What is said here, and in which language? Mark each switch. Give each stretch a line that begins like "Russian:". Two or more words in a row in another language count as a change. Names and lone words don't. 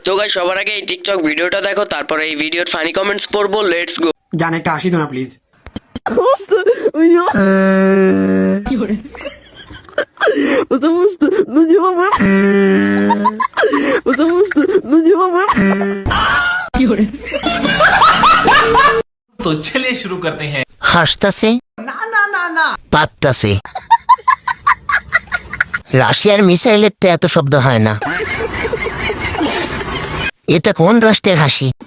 Bangla: তো গাইস সবার আগে এই টিকটক ভিডিওটা দেখো, তারপরে এই ভিডিওর
English: funny comments
Bangla: পড়বো।
English: Let's go.
Bangla: জান একটা হাসি তো না প্লিজ।
Russian: Потому что, ну не мама. Потому что, ну не мама.
Hindi: तो चलिए शुरू करते हैं।
Bangla: হাসতাছে না না না না পাততাছে। রাশিয়ার মিসাইলের তো এত শব্দ হয় না। এটা কোন রাষ্ট্রের হাসি?